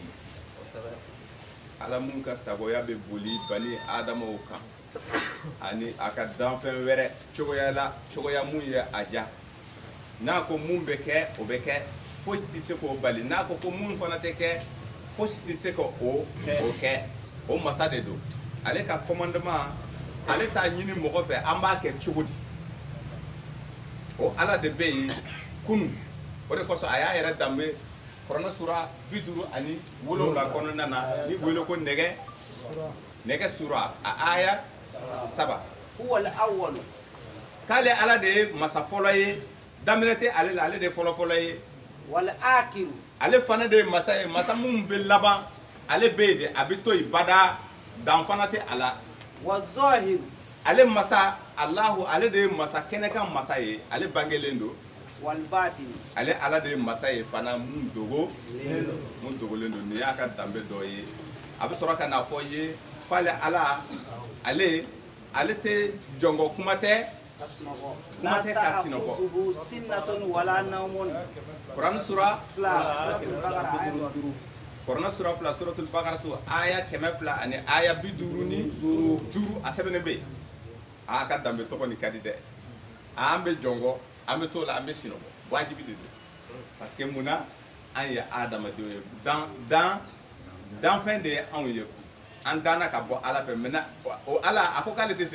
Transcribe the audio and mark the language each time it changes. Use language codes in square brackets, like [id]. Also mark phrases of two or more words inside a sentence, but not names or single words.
[bm] Ala mun ka sagoya be boli bani adama o kan ani aka danfɛn wɛrɛ cogoya mun ye aja n'a ko mun bɛ kɛ o bɛ kɛ fosi tɛ se k'o bali n'a ko mun fana tɛ kɛ fosi tɛ se k'o kɛ o masa de don ale ka commandement ale t'a ɲini mɔgɔ fɛ an b'a kɛ cogo di o ala de bɛ yen kunu o de kosɔn a y'a yɛrɛ danbe Kuranɛ sura 57 kɔnɔna na ni wele ko nɛgɛ sura a aya 7 [ar] هو الأول [bm] k'ale ala de ye masa fɔlɔ ye daminɛ tɛ ale la ale de ye fɔlɔ ye [ar] والآخر [bm] ale fana de ye masa ye masa mun bɛ laban ale bɛ yen de a bɛ to yen bada dan fana tɛ a la [ar] والظاهر [bm] ale masa Allahu ale de ye masa kɛnɛkan masa ye ale bangelen don [ar] والباطن [bm] ale ala de ye masa ye fana mun dogolen don nin y'a ka danbe dɔ ye a bɛ sɔrɔ ka na fɔ ye k'ale ala ale tɛ jɔngɔ kuma tɛ ka sinɔgɔ Kuranɛ sura 2 suratul Baqara aya 100 ani aya 55 a sɛbɛnnen bɛ yen a ka danbe tɔgɔ ni ka di dɛ an bɛ jɔngɔ an bɛ t'o la an bɛ sinɔgɔ wajibi de don [fr] parce que [bm] mun na an ye adamadenw ye danfɛn de ye anw ye an danna ka bɔ ala fɛ mɛ o ala a ko k'ale tɛ